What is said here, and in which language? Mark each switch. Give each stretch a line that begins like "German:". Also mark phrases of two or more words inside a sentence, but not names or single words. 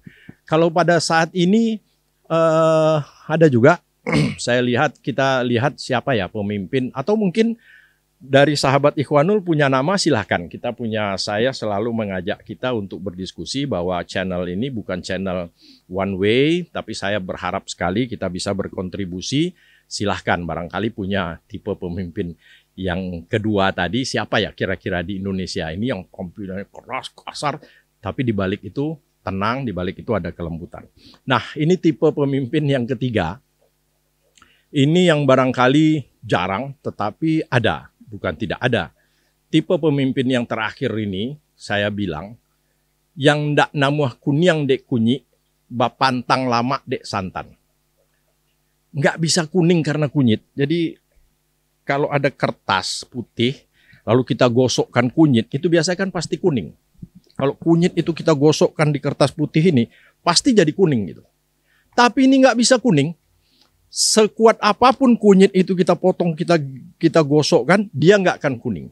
Indonesian: Kalau pada saat ini ada juga kita lihat siapa ya pemimpin, atau mungkin dari sahabat Ikhwanul punya nama, silahkan. Saya selalu mengajak kita untuk berdiskusi bahwa channel ini bukan channel
English: one way,
Indonesian: tapi saya berharap sekali kita bisa berkontribusi. Silahkan, barangkali punya tipe pemimpin yang kedua tadi, siapa ya kira-kira di Indonesia ini yang tampilnya keras, kasar, tapi di balik itu tenang, di balik itu ada kelembutan. Nah, ini tipe pemimpin yang ketiga. Ini yang barangkali jarang, tetapi ada, bukan tidak ada. Tipe pemimpin yang terakhir ini, saya bilang, yang
Minangkabau: ndak namuh kunyang dek kunyi, bapantang lama dek santan.
Indonesian: Nggak bisa kuning karena kunyit. Jadi kalau ada kertas putih, lalu kita gosokkan kunyit, itu biasanya kan pasti kuning. Kalau kunyit itu kita gosokkan di kertas putih ini, pasti jadi kuning gitu. Tapi ini nggak bisa kuning. Sekuat apapun kunyit itu kita potong, kita gosokkan, dia nggak akan kuning.